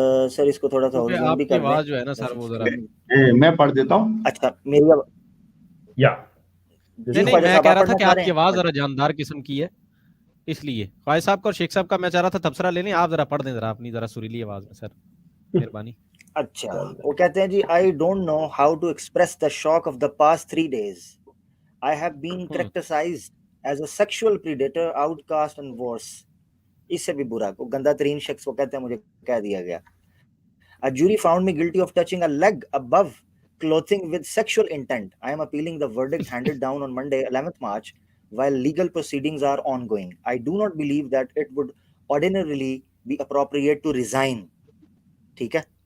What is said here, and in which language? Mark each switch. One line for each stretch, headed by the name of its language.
Urdu: سر. اس کو تھوڑا سا آپ کی آواز جو ہے نا سر وہ ذرا میں پڑھ دیتا ہوں. اچھا میری نہیں میں کہہ رہا تھا کہ آپ کی آواز ذرا جاندار قسم کی ہے، اس لیے خواجہ صاحب کا اور شیخ صاحب کا میں چاہ رہا تھا تبصرہ لے لیں. آپ ذرا پڑھ دیں ذرا اپنی ذرا سریلی آواز میں سر، مہربانی. اچھا وہ کہتے ہیں جی
English: I don't know how to express the shock of the past 3 days. I have been characterized as a sexual predator, outcast and worse.
Urdu: اس سے بھی برا کو گندا ترین شخص کو کہتے ہیں مجھے کہہ دیا گیا.
English: A jury found me guilty of touching a leg above clothing with sexual intent. I am appealing the verdict handed down on Monday 11th March while legal proceedings are ongoing. I do not believe that it would ordinarily be appropriate to resign.
Urdu: ٹھیک ہے.